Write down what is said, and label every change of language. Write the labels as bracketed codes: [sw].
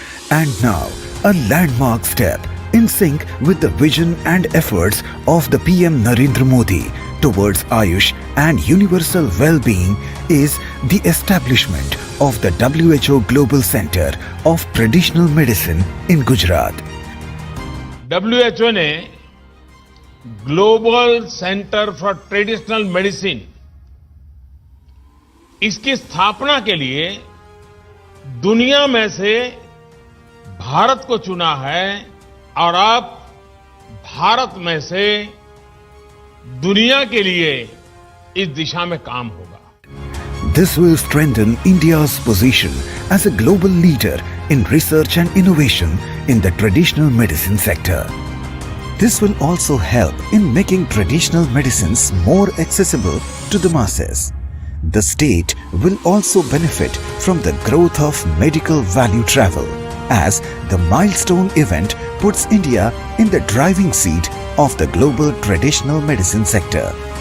[en] And now, a landmark step in sync with the vision and efforts of the PM Narendra Modi towards Ayush and universal well-being is the establishment of the WHO Global Center of Traditional Medicine in Gujarat. [hi] WHO ने global centre for traditional medicine इसकी स्थापना के लिए दुनिया में से भारत को चुना है और अब भारत में से दुनिया के लिए इस दिशा में काम होगा. [en] This will strengthen India's position as a global leader in research and innovation in the traditional medicine sector. This will also help in making traditional medicines more accessible to the masses. The state will also benefit from the growth of medical value travel, as the milestone event puts India in the driving seat of the global traditional medicine sector.